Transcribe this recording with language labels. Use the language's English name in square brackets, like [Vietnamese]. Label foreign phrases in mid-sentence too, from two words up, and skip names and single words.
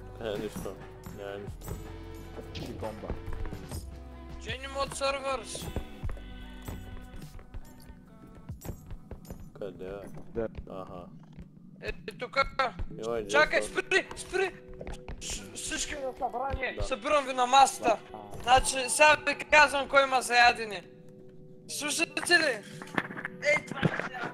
[Bulgarian] нищо. Няма нищо. Или бомба. [English] Change mod servers. [Bulgarian] Къде е? Да. Аха. Тук. Йой, Чакай, Джефър. спри! Всички на събрание. Да. Събирам ви на масата. Значи, сега ви казвам кой има за ядене. Слушате ли? Ей, това е сега.